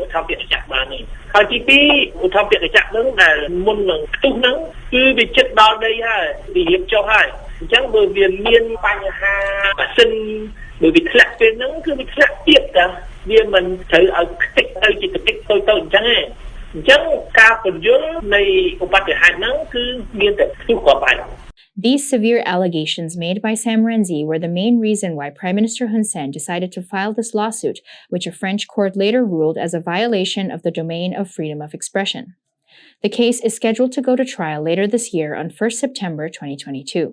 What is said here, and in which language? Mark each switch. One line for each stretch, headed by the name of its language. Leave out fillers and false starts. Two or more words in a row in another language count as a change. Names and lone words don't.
Khmer: ទ្ធម្ភាគចក្របានទេហើយទី2ឧទ្ធម្ភាគចក្រហ្នឹងដែលមុននឹងផ្ទុះហ្នឹងគឺវាជិតដល់ដីហើយវារៀបចុះហើយអញ្ចឹងបើវាមានបញ្ហាម៉ាស៊ីនបើវាធ្លាក់ពេលហ្នឹងគឺវាធ្លាក់ទៀតតាវាមិនត្រូវឲ្យខ្ទេចទៅជាខ្ទេចតូចអញ្ចឹងទេអញ្ចឹងការពន្យល់នៃឧបទ្ទហេតុហ្នឹងគឺមានតែផ្ទុះក៏បាន
English: These severe allegations made by Sam Rainsy were the main reason why Prime Minister Hun Sen decided to file this lawsuit, which a French court later ruled as a violation of the domain of freedom of expression. The case is scheduled to go to trial later this year on 1st September 2022.